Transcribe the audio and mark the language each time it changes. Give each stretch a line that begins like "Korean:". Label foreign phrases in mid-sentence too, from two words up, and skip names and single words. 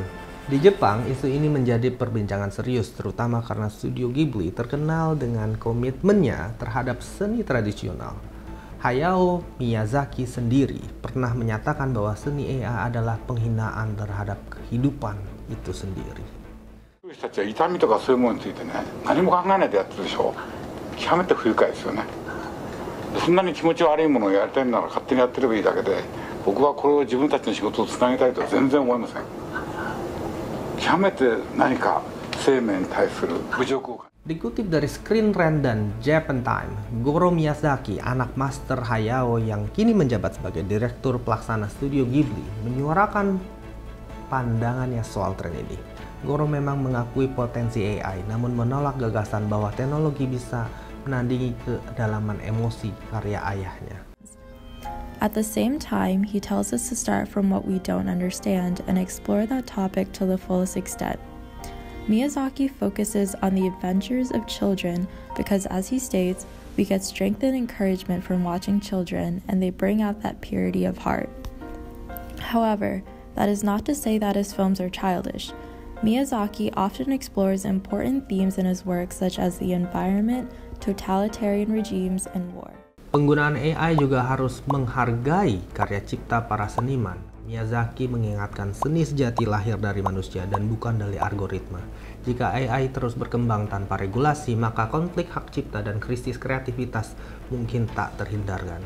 Indonesian: Di Jepang, isu ini menjadi perbincangan serius, terutama karena Studio Ghibli terkenal dengan komitmennya terhadap seni tradisional. Hayao Miyazaki sendiri pernah menyatakan bahwa seni AI adalah penghinaan terhadap kehidupan itu sendiri.
Japanese: 人たちは痛みとかそういうものについてね、何も考えないでやってるでしょ。極めて不愉快ですよね。そんなに気持ち悪いものをやりたいなら勝手にやってればいいだけで、僕はこれを自分たちの仕事をつなげたいとは全然思いません。極めて何か生命に対する侮辱を。
Indonesian: Dikutip dari Screen Rant dan Japan Time, Goro Miyazaki, anak master Hayao yang kini menjabat sebagai direktur pelaksana Studio Ghibli, menyuarakan pandangannya soal tren ini. Goro memang mengakui potensi AI, namun menolak gagasan bahwa teknologi bisa menandingi kedalaman emosi karya ayahnya.
English: At the same time, he tells us to start from what we don't understand and explore that topic to the fullest extent. Miyazaki focuses on the adventures of children because, as he states, we get strength and encouragement from watching children, and they bring out that purity of heart. However, that is not to say that his films are childish. Miyazaki often explores important themes in his work, such as the environment, totalitarian regimes, and war.
Indonesian: Penggunaan AI juga harus menghargai karya cipta para seniman. Miyazaki mengingatkan seni sejati lahir dari manusia dan bukan dari algoritma. Jika AI terus berkembang tanpa regulasi, maka konflik hak cipta dan krisis kreativitas mungkin tak terhindarkan.